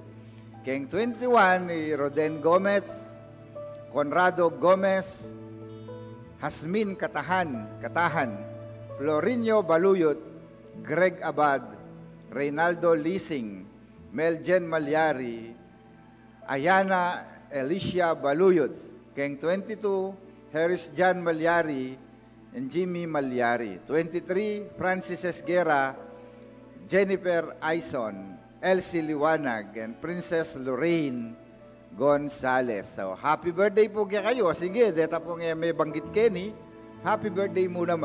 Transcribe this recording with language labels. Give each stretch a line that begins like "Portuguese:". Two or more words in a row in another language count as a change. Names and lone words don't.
Pampanga: King 21, Roden Gomez, Conrado Gomez, Hasmin Katahan, Florinio Baluyot, Greg Abad, Reynaldo Lising, Meljen Malyari, Ayana Alicia Baluyot. King 22, Harris Jan Malyari, and Jimmy Malyari. 23, Francis Esguera, Jennifer Aison, Elsie Liwanag, and Princess Lorraine Gonzales. So,
English: happy birthday
Pampanga: po kayo. Sige, deta po nga may banggit Kenny.
English: Happy birthday
Pampanga: mo naman.